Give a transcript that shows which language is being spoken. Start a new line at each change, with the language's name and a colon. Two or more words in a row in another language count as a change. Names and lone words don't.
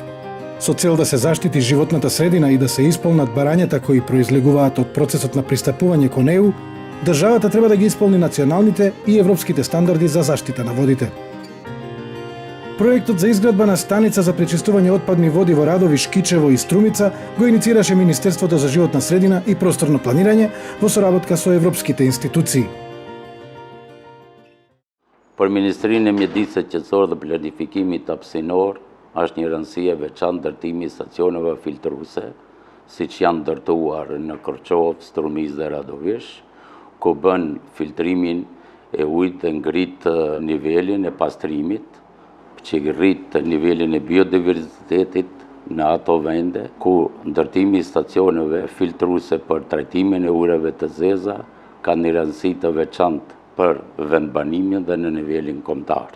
Macedonian: Со цел да се заштити животната средина и да се исполнат барањата кои произлегуваат од процесот на пристапување кон ЕУ, државата треба да ги исполни националните и европските стандарди за заштита на водите. Проектот за изградба на станица за пречистување отпадни води во Радовиш, Кичево и Струмица го иницираше Министерството за животна средина и просторно планирање во соработка со европските институции.
Albanian: Për Ministrinë e Mjedisë Qendrore dhe Planifikimit Hapësinor është një rëndësi e veçantë ndërtimi i stacioneve filtruese, siç janë ndërtuar në Korçov, Strumicë dhe Radovish, ku bën filtrimin e ujit dhe ngrit nivelin e pastrimit, që rrit nivelin e biodiversitetit në ato vende ku ndërtimi i stacioneve filtruese për trajtimin e ujrave të zeza ka një rëndësi të veçantë për vendbanimin dhe në nivelin kombëtar.